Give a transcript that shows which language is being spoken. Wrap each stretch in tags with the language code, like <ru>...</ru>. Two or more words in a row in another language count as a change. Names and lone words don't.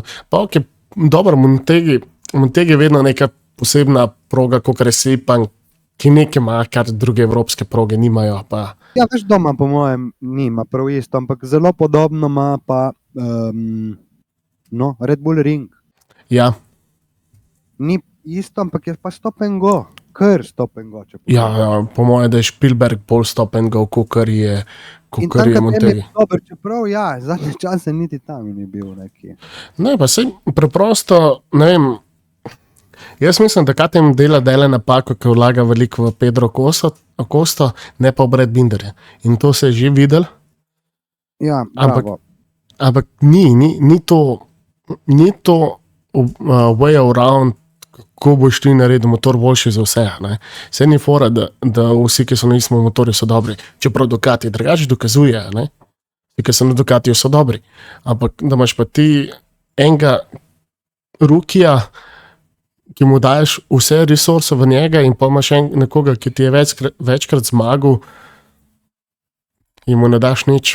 <sl>Pa ok, dobro, Montegi je vedno neka posebna proga, kot je Sepang, ki nekaj ima, kar druge evropske proge nimajo. Pa... Ja, veš, doma po mojem nima prav isto, ampak zelo podobno ima pa Red Bull Ring. Ja. Ni isto, ampak je pa</sl> <en>stop and go. Kar stop and go.</en> <sl>Ja, po mojem, da je Spielberg bolj</sl> <en>stop and go,</en> <sl>kot je Montegi. Dober, čeprav ja, zadnje čase niti tam ni bil neki. Ne, pa sej preprosto, ne vem, jaz mislim, da KTM dela napako, ki vlaga veliko v Pedro Acosto, ne pa v Brad Binderja. In to se je že videl. Ja, bravo. Ampak ni to</sl> <en>way around,</en> <sl>kako boš ti naredil motor boljši za vse. Vse ni fora, da vsi, ki so na istem motorju, so dobri. Čeprav Ducati drugače dokazuje, ki so na Ducatiju, so dobri. Ampak da imaš pa ti enega rukija, ki mu daješ vse resurse v njega in pa imaš nekoga, ki ti je večkrat zmagal in mu ne daš nič.</sl>